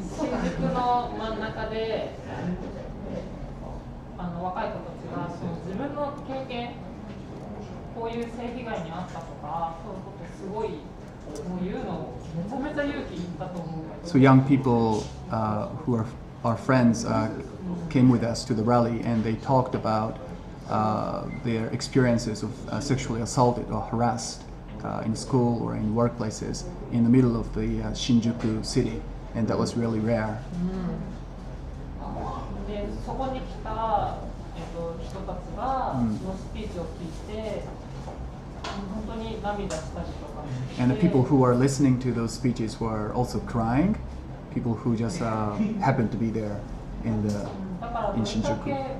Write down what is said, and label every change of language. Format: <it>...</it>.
<ja>新宿の真ん中で若い子たちが自分の経験、こういう性被害に遭ったとか、そういうことすごいもう言うのめちゃめちゃ勇気いったと思う。</ja> <en>So young people who are our friends came with us to the rally and they talked about their experiences of sexually assaulted or harassed in school or in workplaces in the middle of the Shinjuku city, and that was really rare.</en> <ja>でそこに来た、人たちがそのスピーチを聞いて本当に涙したりとか。</ja> <en>And the people who were listening to those speeches were also crying. People who just happened to be there in Shinjuku.</en>